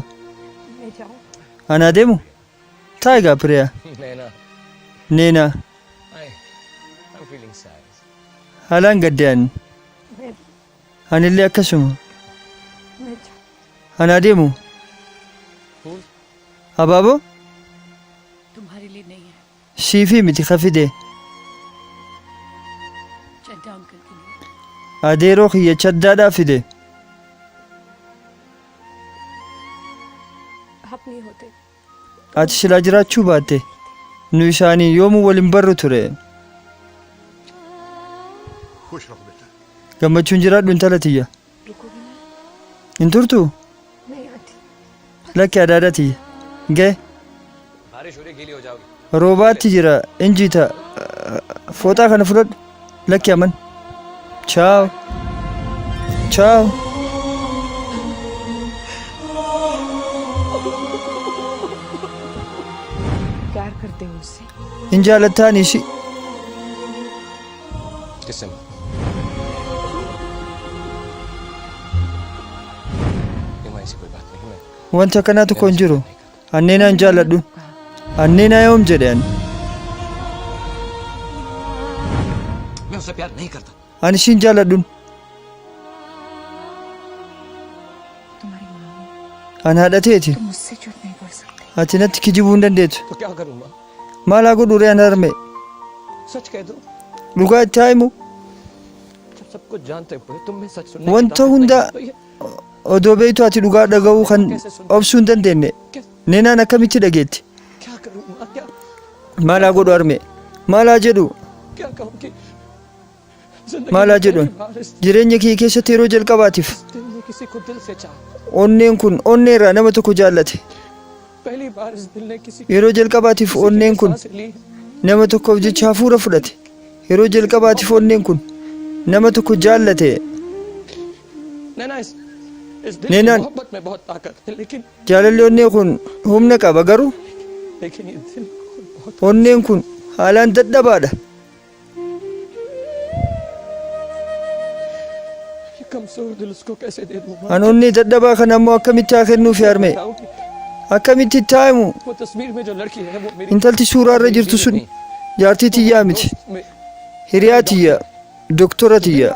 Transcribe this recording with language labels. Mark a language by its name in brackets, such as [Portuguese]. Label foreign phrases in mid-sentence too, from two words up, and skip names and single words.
[Hindi] मैं जाऊँ [Oromo] Anaa deemu? Taa'e gaa Piriyaa. [Hindi] नैना [Oromo] Neenaa. [English] I'm feeling sad [Oromo] Haalaan gaddaan. [Hindi] मैं [Oromo] Anillee akkasuma. [Hindi] मैं जाऊँ [Oromo] Anaa deemu? [Hindi] फूल [Oromo] Abaaboo? [Hindi] तुम्हारे लिए नहीं है [Oromo] Siifii miti kafide. [Hindi] चड्डा अंकल के लिए [Oromo] Adeeroo kiyya chaddaadhaa fide. [Hindi] आप नहीं होते [Oromo] Ati silaa jiraachuu baatte. Nu isaanii yoomuu waliin barru ture. [Hindi] खुश रहो बेटा [Oromo] Gammachuun jiraadhu intala tiyya. [Hindi] रुकोगे ना [Oromo] Hin turtuu? [Hindi] नहीं आती [Oromo] Lakki adaadhaa tiyya. Ga'e. बारिश हो रही है, गीली हो जाओगी Roobaatti jira. Injiita. Fooxaa kana fudhadhu. Lakki aman. [Italian] Ciao. Ciao. [Hindi] प्यार करते हो उससे [Oromo] Hin jaalattaan ishii. किससे मैं ऐसी कोई बात नहीं मैं Wanta akkanaa tokko hin jiru. Anneenaa hin jaaladhu. Anneenaa yoom jedhe ani. [Hindi] मैं उससे प्यार नहीं करता [Oromo] Ani ishii hin jaaladhuun. [Hindi] तुम्हारी माँ हूँ, [Oromo] Ani haadha ta'eeti. [Hindi] तुम मुझसे झूठ नहीं बोल सकते [Oromo] Ati natti kijibuu hin dandeessu. [Hindi] तो क्या करूँ माँ [Oromo] Maal haa godhu ree an harme. [Hindi] सच कह दो [Oromo] Dhugaa itti haa himu. [Hindi] जब सब कुछ जानते हुए तुम में सच सुनने [Oromo] Wanta [Hindi] की ताकत [Oromo] hunda [Hindi] नहीं, तो ये [Oromo] odoo beektu ati dhugaa dhaga'uu kan obsuu hin dandeenye. Neenaan akkamitti dhageetti? [Hindi] क्या करूँ माँ क्या [Oromo] Maal haa godhu harme. Maal haa jedhu. क्या कहूँ कि maal haa jedhuun jireenya kee keessatti yeroo jalqabaatiif [Hindi] दिल ने किसी को दिल से चाहा, [Oromo] onneen kun onnee irraa nama tokko jaallate [Hindi] पहली बार इस दिल ने किसी [Oromo] yeroo jalqabaatiif onneen kun [Hindi] सांस ली, [Oromo] nama tokkoof jecha hafuura fudhate yeroo jalqabaatiif onneen kun nama tokko jaallate [Hindi] नैना इस दिल की नैना- मोहब्बत में बहुत ताकत है, [Oromo] jaalalli onnee kun humna qaba garuu [Hindi] लेकिन ये दिल बहुत [Oromo] onneen kun haalaan dadhabaadha ये कमजोर दिल उसको कैसे दे दूँ? an onnee dadhabaa kana ammoo akkamitti haa kennuuf yaarme [Hindi] बताऊँ कि [Oromo] akkamitti itti haa'imu [Hindi] वो तस्वीर में जो लड़की है वो मेरी [Oromo] intalti suuraa irra jirtu sun jaartii tiyyaa miti hiriyaa tiyya doktora tiyya